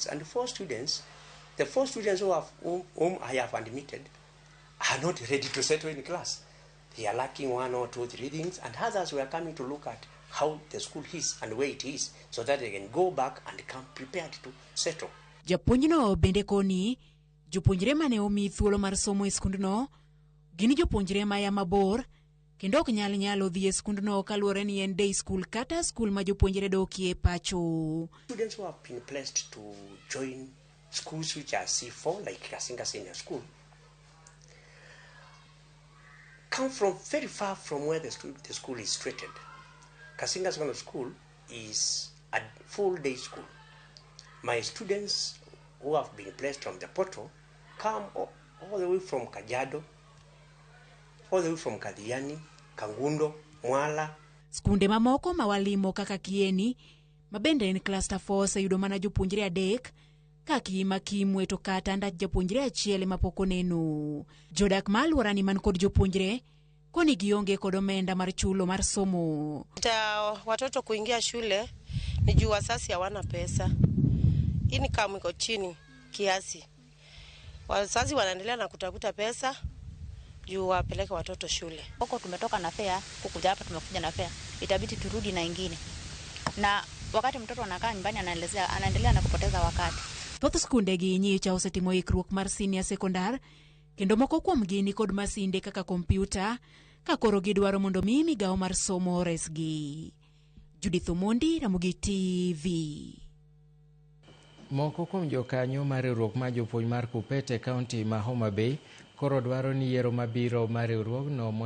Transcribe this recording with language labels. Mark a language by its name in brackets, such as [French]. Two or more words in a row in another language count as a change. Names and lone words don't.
[English] And 4 students, the 4 students whom I have admitted are not ready to settle in class. They are lacking 1 or 2, 3 things, and others were coming to look at how the school is and where it is, so that they can go back and come prepared to settle. [Luo (Kenya and Tanzania)] Japuonjno bende koni, jopuonjre mane omi thuolo mar somo e skundno, gini jopuonjre maya mabor, kendo ok nyalo dhi e skundno kaluwore ni en [English] day school [Luo (Kenya and Tanzania)] kata skul ma jopuonjre dokie pacho. [English] Students who have been placed to join schools which are C4, like Kasinga Senior School, come from very far from where the school is situated. Kasinga Secondary School is a full day school. My students who have been placed on the portal come all the way from Kajiado, all the way from Kadhiani, Kangundo, Mwala. [Luo (Kenya and Tanzania)] Skunde mamoko mawalimo kaka Kieni, mabende en cluster 4 sayudo mana jopuonjre 3, kaki Kimwe to kata ndat jopuonjre achiel mapoko neno. Jodak maluorani man kod jopuonjre koni gionge kod omenda mar chulo mar somo. [Swahili] Watoto kuingia shule ni juu wazazi hawana pesa. Income iko chini kiasi. Wazazi wanaendelea na kutafuta pesa juu wapeleke watoto shule. Huko tumetoka na fare, kukuja hapa tumekuja na fare. Itabidi turudi na ingine. Na wakati mtoto anakaa nyumbani anaendelea na kupoteza wakati. [Luo (Kenya and Tanzania)] Thoth skunde gi nyicha osetimo ikruok mar [English] senior sekondar, [Luo (Kenya and Tanzania)] kendo moko kuom gini kod masinde kaka kompyuta, ka koro gidwaro mondo mi migawo mar somo resgi. Judith Omondi, Ramogi TV. Moko kuom jokanyo mar riwruok mar jopuonj mar Kuppet e kaunti ma Homa Bay koro dwaro ni yiero mabiro mar riwruogno